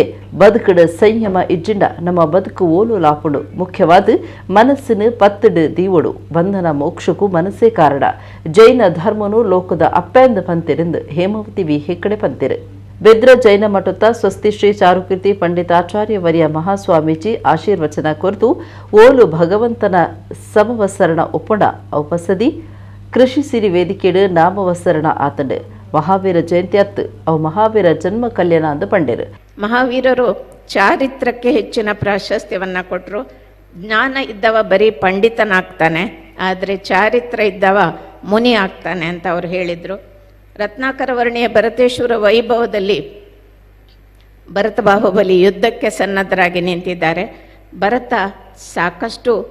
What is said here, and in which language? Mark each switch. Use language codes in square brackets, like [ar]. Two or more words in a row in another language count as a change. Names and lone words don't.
[tcy] ಬದುಕುಡ ಸಂಯಮ ಇಜ್ಜಿಂಡ ನಮ್ಮ ಬದುಕು ಓಲು ಲಾಪುಡು ಮುಖ್ಯವಾದ ಮನಸ್ಸಿನ ಪತ್ತಡು ದೀವಡು [kn] ಬಂಧನ ಮೋಕ್ಷಕ್ಕೂ ಮನಸ್ಸೇ ಕಾರಣ [tcy] ಜೈನ ಧರ್ಮನು ಲೋಕದ ಅಪ್ಪೆಂದು ಪಂತಿರೆಂದು ಹೇಮಾವತಿ ವಿ ಹೆಕ್ಕಡೆ ಪಂತಿರು ಬೆದ್ರ ಜೈನ ಮಠದ ಸ್ವಸ್ತಿ ಶ್ರೀ ಚಾರುಕೀರ್ತಿ ಪಂಡಿತಾಚಾರ್ಯ ವರ್ಯ ಮಹಾಸ್ವಾಮೀಜಿ ಆಶೀರ್ವಚನ ಕುರಿತು ಓಲು ಭಗವಂತನ ಸಮವಸರಣ ಒಪ್ಪಂಡ ಔಪಸದಿ ಕೃಷಿ ಸಿರಿ ವೇದಿಕೆಡು ನಾಮವಸರಣ ಆತಂಡು ಮಹಾವೀರ ಜಯಂತಿ ಅತ್ತು ಅವು ಮಹಾವೀರ ಜನ್ಮ ಕಲ್ಯಾಣ ಅಂದು ಪಂಡೇರು [kn] ಮಹಾವೀರರು ಚಾರಿತ್ರಕ್ಕೆ ಹೆಚ್ಚಿನ ಪ್ರಾಶಸ್ತ್ಯವನ್ನ ಕೊಟ್ಟರು ಜ್ಞಾನ ಇದ್ದವ ಬರೀ ಪಂಡಿತನಾಗ್ತಾನೆ ಆದರೆ ಚಾರಿತ್ರ ಇದ್ದವ ಮುನಿ ಆಗ್ತಾನೆ ಅಂತ ಅವ್ರು ಹೇಳಿದರು ರತ್ನಾಕರ ವರ್ಣಿಯ ಭರತೇಶ್ವರ ವೈಭವದಲ್ಲಿ ಭರತ ಬಾಹುಬಲಿ ಯುದ್ಧಕ್ಕೆ ಸನ್ನದ್ಧರಾಗಿ ನಿಂತಿದ್ದಾರೆ ಭರತ ಸಾಕಷ್ಟು